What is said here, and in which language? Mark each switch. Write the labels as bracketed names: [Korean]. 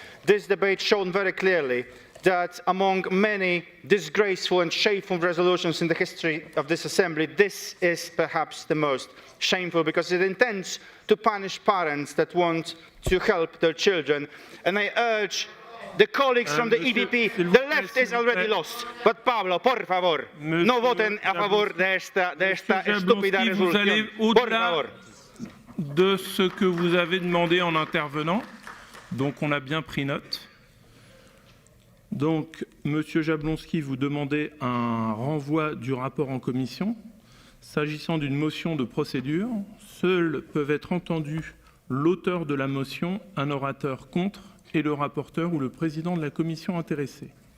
[English] This debate shown very clearly that among many disgraceful and shameful resolutions in the history of this Assembly, this is perhaps the most shameful because it intends to punish parents that want to help their children. And I urge the colleagues from the EDP, the left is already lost. [Spanish] But Pablo, por favor, no voten a favor de esta estúpida resolución. Por favor. [French] De ce que vous avez demandé en intervenant, donc on a bien pris note. Donc, Monsieur Jablonski, vous demandez un renvoi du rapport en commission. S'agissant d'une motion de procédure, seuls peuvent être entendus l'auteur de la motion, un orateur contre, et le rapporteur ou le président de la commission intéressée.